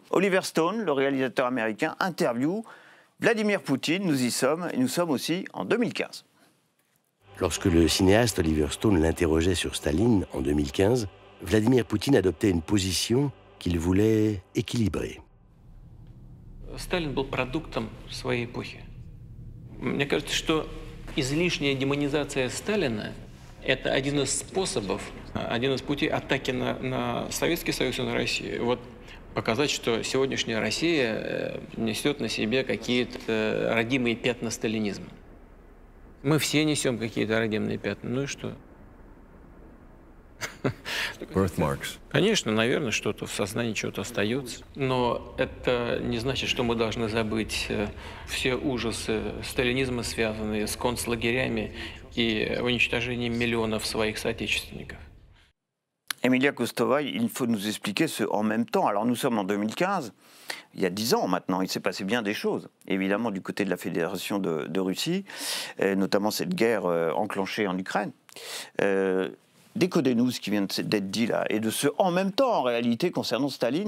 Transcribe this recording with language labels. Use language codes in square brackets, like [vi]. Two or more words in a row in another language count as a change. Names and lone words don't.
[fr] Oliver Stone, le réalisateur américain, interview Vladimir Poutine. Nous y sommes, et nous sommes aussi en 2015. Lorsque le cinéaste Oliver Stone l'interrogeait sur Staline en 2015, Vladimir Poutine adoptait une position qu'il voulait équilibrer. [ru] Сталин был продуктом своей эпохи. Мне кажется, что излишняя демонизация Сталина – это один из способов, один из путей атаки на Советский Союз и на Россию. Вот показать, что сегодняшняя Россия несет на себе какие-то родимые пятна сталинизма. Мы все несем какие-то родимые пятна. Ну и что? Birthmarks. Конечно, наверное, что-то в сознании, что-то остается. Но это не значит, что мы должны забыть все ужасы сталинизма, связанные с концлагерями и уничтожением миллионов своих соотечественников. [fr] Emilia Kostova, il faut nous expliquer ce en même temps. Alors nous sommes en 2015, il y a 10 ans maintenant, il s'est passé bien des choses. Évidemment du côté de la Fédération de Russie, notamment cette guerre enclenchée en Ukraine. Décodez-nous ce qui vient d'être dit là, et de ce en même temps en réalité concernant Staline.